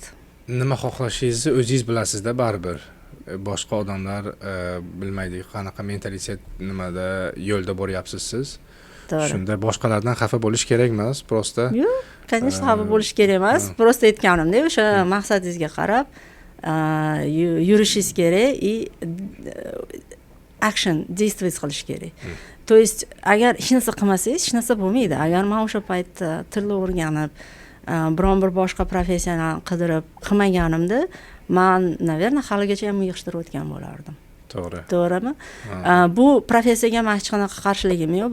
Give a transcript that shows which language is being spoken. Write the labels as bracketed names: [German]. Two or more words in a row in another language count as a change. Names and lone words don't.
[Uzbek] Nima xohlashingizni o'zingiz bilasizda baribir. Boshqa odamlar bilmaydi qanaqa mentalitet nimada yo'lda boryapsiz siz. Shunda boshqalardan xafa bo'lish kerak emas, prosta. Yo'q, конечно, xafa bo'lish kerak emas. Prosta aytganimdek, o'sha maqsadingizga qarab yurishingiz kerak и action, действовать qilish kerak. [Russian] То есть [Uzbek] agar hech narsa qilmasangiz, hech narsa bo'lmaydi. Agar men o'sha paytda tilni o'rganib, biron bir boshqa professiyani qidirib qilmaganimda, men, naверное, haligacha ham yig'ishtirib o'tgan bo'lardim. To'g'ri. To'g'rimi? Bu professiyaga men hech qanaqa qarshiligim yo'q.